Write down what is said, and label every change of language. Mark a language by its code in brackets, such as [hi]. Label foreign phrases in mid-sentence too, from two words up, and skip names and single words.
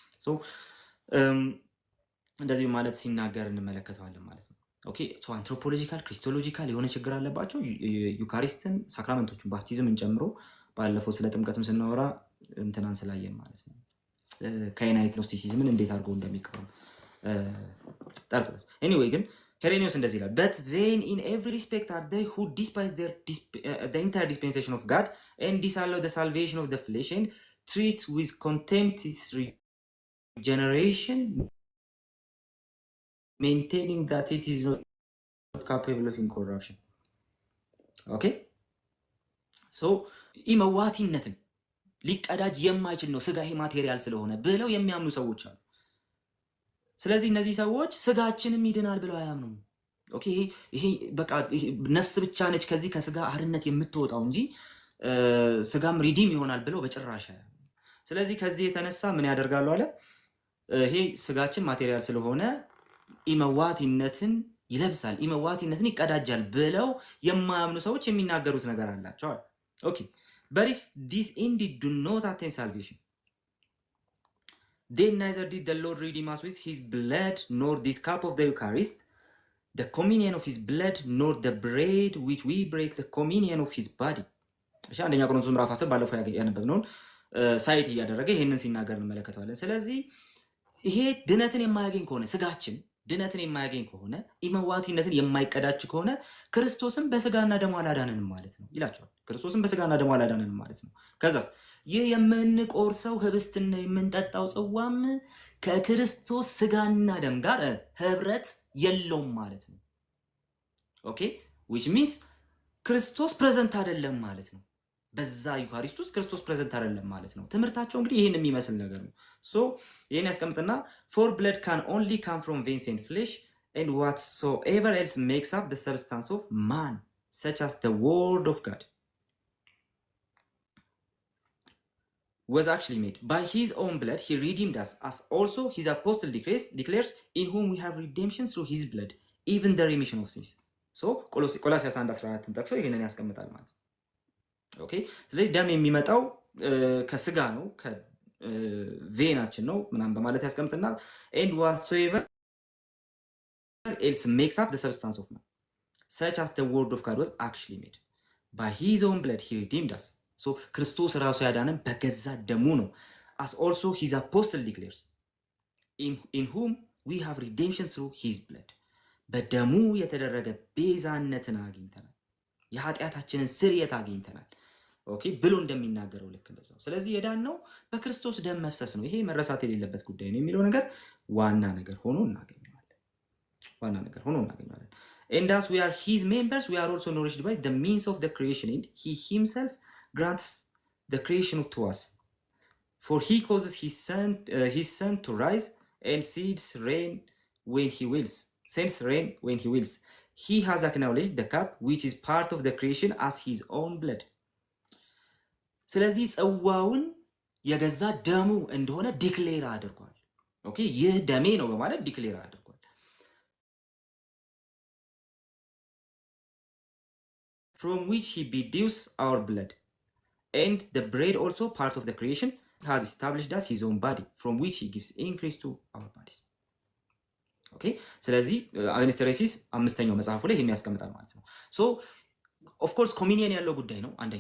[am] እንደዚህ ማለት ሲናገር እንመለከተዋለን ማለት ነው። ኦኬ፣ [en] anthropological christological [am] የሆነ ችግር አለባቸው። ዩካሪስትን፣ ሳክራመንቶችን፣ ባፕቲዝምን ጨምሮ ባለፈው ስለ ጥምቀትም ስናወራ እንትናን ስላየን ማለት ነው ካይናይት ኖስቲሲዝምን እንዴት አድርገው እንደሚቀሩ ጠርጥረስ ኤኒዌይ ግን ሄሬኒዮስ እንደዚህ ይላል [en] but then in every respect are they who despise the entire dispensation of God and disallow the salvation of the flesh and treat with contempt its regeneration maintaining that it is not capable of incorruption. Okay, so [am] ኢመዋቲነትን ሊቀዳጅ የማይችል ነው ስጋ ይሄ ማቴሪያል ስለሆነ ብለው የሚያምኑ ሰዎች አሉ። ስለዚህ እነዚህ ሰዎች ስጋችንም ይድናል ብለው አያምኑም። ኦኬ ይሄ በቃ ነፍስ ብቻ ነች ከዚህ ከስጋ አርነት የምትወጣው እንጂ ስጋም ሪዲም ይሆናል ብለው በጭራሽ አያምኑም። ስለዚህ ከዚህ የተነሳ ምን ያደርጋሉ አለ ይሄ ስጋችን ማቴሪያል ስለሆነ ኢመዋቲነትን ይለብሳል፣ ኢመዋቲነትን ይቀዳጃል ብለው የማያምኑ ሰዎች የሚናገሩት ነገር አላቸው አለ። ኦኬ [en] but if these indeed do not attain salvation then neither did the Lord redeem us with his blood nor this cup of the Eucharist the communion of his blood nor the bread which we break the communion of his body. [am] እሺ አንደኛ ቆሮንቶስ ምዕራፍ 10 ባለፈው ያነበብነውን ሳይት እያደረገ ይሄንን ሲናገር እንመለከታለን። ስለዚህ ይሄ ድነትን የማያገኝ ከሆነ ስጋችን ድነትን የማያገኝ ከሆነ ኢመዋቲነትን የማይቀዳጅ ከሆነ ክርስቶስን በስጋና ደሙ አላዳነንም ማለት ነው ይላቸዋል። ክርስቶስን በስጋና ደሙ አላዳነንም ማለት ነው። ከዛስ ይህ የምንቆርሰው ህብስትና የምንጠጣው ጽዋም ከክርስቶስ ስጋና ደም ጋር ህብረት የለውም ማለት ነው። ኦኬ [en] which means [am] ክርስቶስ ፕሬዘንት አይደለም ማለት ነው። በዛ ዩካሪስት ውስጥ ክርስቶስ ፕሬዘንት አይደለም ማለት ነው። ትምህርታቸው እንግዲህ ይሄን የሚመስል ነገር ነው። ሶ ይሄን ያስቀምጥና [en] for blood can only come from veins and flesh and whatsoever else makes up the substance of man such as the word of God was actually made by his own blood he redeemed us as also his apostle declares in whom we have redemption through his blood even the remission of sins. so [am] ቆላስይስ 1:14 ጠቅሶ ይሄንን ያስቀምጣል ማለት ነው። ኦኬ ስለዚህ ደም የሚመጣው ከስጋ ነው ከቬናችን ነው ምናምን በማለት ያስቀምጥና [en] and whatsoever else makes up the substance of man such as the word of God was actually made by his own blood he redeemed us. so [am] ክርስቶስ ራሱ ያዳነን በገዛ ደሙ ነው [en] as also his apostle declares in whom we have redemption through his blood [am] በደሙ የተደረገ ቤዛነትን አግኝተናል፣ የኃጢአታችንን ስርየት አግኝተናል። ኦኬ ብሎ እንደሚናገረው ልክ እንደዛው። ስለዚህ የዳነው በክርስቶስ ደም መፍሰስ ነው። ይሄ መረሳት የሌለበት ጉዳይ ነው የሚለው ነገር ዋና ነገር ሆኖ እናገኘዋለን። [en] ዋና ነገር ሆኖ እናገኘዋለን። and as we are his members we are also nourished by the means of the creation and he himself grants the creation to us for he causes his sun to rise and sends rain when he wills. He has acknowledged the cup which is part of the creation as his own blood. [am] ስለዚህ ጽዋውን የገዛ ደሙ እንደሆነ ዲክሌር አድርጓል። [en] ኦኬ ይህ ደሜ ነው በማለት ዲክሌር አድርጓል። from which he bedews our blood and the bread also part of the creation has established us his own body from which he gives increase to our bodies. [am] ኦኬ ስለዚህ አግኒስቴሬሲስ 5ኛው መጽሐፉ ላይ ይሄን ያስቀምጣል ማለት ነው። [en] so of course [am] ኮሚኒየን ያለው ጉዳይ ነው። አንደኛ